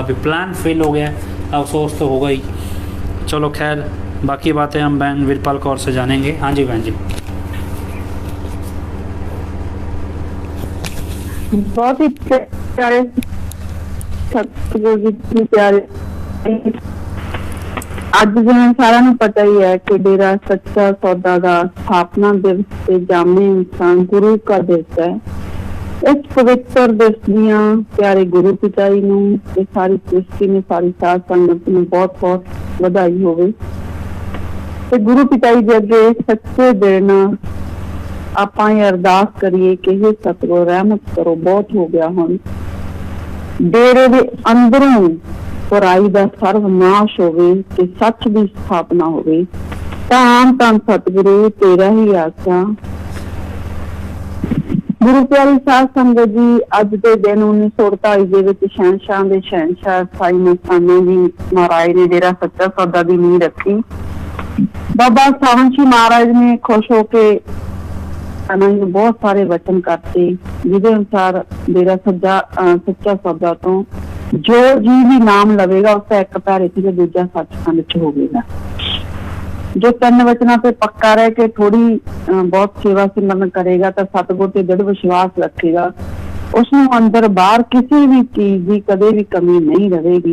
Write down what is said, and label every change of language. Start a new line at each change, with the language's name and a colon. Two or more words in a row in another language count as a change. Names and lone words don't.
Hindi: अभी प्लान फेल हो गया, अफसोस तो होगा ही। चलो खैर बाकी बातें हम बहन वीरपाल कौर से जानेंगे। हाँ जी बहन जी। बहुत ही प्यारे प्यारे।
Punjabi: ਅੱਜ ਜਿਵੇਂ ਸਾਰਿਆਂ ਨੂੰ ਪਤਾ ਹੀ ਹੈ ਕਿ ਡੇਰਾ ਸੱਚਾ ਸੌਦਾ ਦਾ ਸਥਾਪਨਾ ਦਿਵਸ ਤੇ ਜਾਮੇ ਇਨਸਾਨ ਗੁਰੂ का ਦਿਵਸ ਹੈ। ਇਸ ਪਵਿੱਤਰ ਦਿਵਸ ਦੀਆਂ ਪਿਆਰੇ ਗੁਰੂ ਪਿਤਾ ਜੀ ਨੂੰ ਤੇ ਸਾਰੀ ਸ੍ਰਿਸ਼ਟੀ ਨੂੰ, ਸਾਰੀ ਸਾਧ ਸੰਗਤ ਨੂੰ ਬਹੁਤ ਬਹੁਤ ਵਧਾਈ ਹੋਵੇ। ਤੇ ਗੁਰੂ ਪਿਤਾ ਜੀ ਦੇ ਅੱਗੇ ਸੱਚੇ ਦਿਲ ਨਾਲ ਆਪਾਂ ਇਹ ਅਰਦਾਸ ਕਰੀਏ ਕਿ ਇਹ ਸਤਿਗੁਰ ਰਹਿਮਤ ਕਰੋ, ਬਹੁਤ ਹੋ ਗਿਆ ਹੁਣ। ਡੇਰੇ ਦੇ ਅੰਦਰੋਂ ਬੁਰਾਈ ਕਾ ਸਰਵਨਾਸ਼ ਹੋਵੇ ਤੇ ਸੱਚ ਕੀ ਸਥਾਪਨਾ ਹੋਵੇ। ਧੰਨ ਧੰਨ ਸਤਗੁਰੂ ਤੇਰਾ ਹੀ ਆਖਿਆ।
Hindi: गुरु प्यारी साध संगत जी, अज के दिन 1948 के शहनशाह के शहनशाह साई मस्ताना जी महाराज ने डेरा सच्चा सौदा की नींह रखी। बाबा सावन सिंह महाराज ने खुश होके बहुत सारे वचन करते, जिसके अनुसार डेरा सच्चा सौदा तो जो जी भी नाम लवेगा उसका एक पैर इत्थे दूजा सचखंड च होवेगा। जो 3 वचनों पे पक्का रह के थोड़ी बहुत सेवा सिमरन करेगा तो सतगुर ते दृढ़ विश्वास रखेगा, उसनों अंदर बाहर किसी भी चीज की कदे भी कमी नहीं रहेगी।